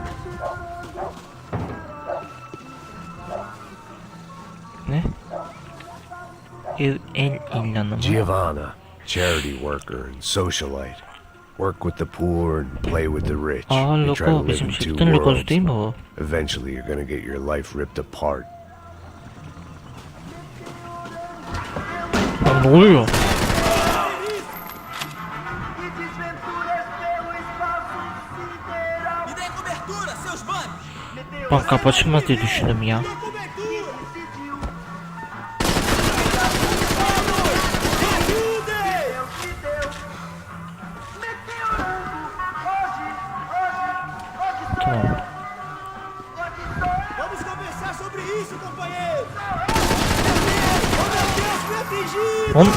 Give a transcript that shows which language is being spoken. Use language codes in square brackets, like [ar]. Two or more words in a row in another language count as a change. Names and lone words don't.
[tr] Ne? El ilanı mı? [en] Giovanna, charity worker and socialite. Work with the poor and play with the rich. Aa You try to [tr] logo, [en] live [tr] bizim [en] in two [tr] şirketin logosu [en] worlds. [tr] değil mi o? [en] Eventually you're gonna get your life ripped apart. [tr] Lan ne oluyor? [pt] Me dê cobertura, seus manos! [tr] Bak kapı açılmaz diye düşündüm ya. Tamam. [pt] Vamos conversar sobre isso, companheiro! Oh meu Deus, fui atingido! [tr] Oğlum.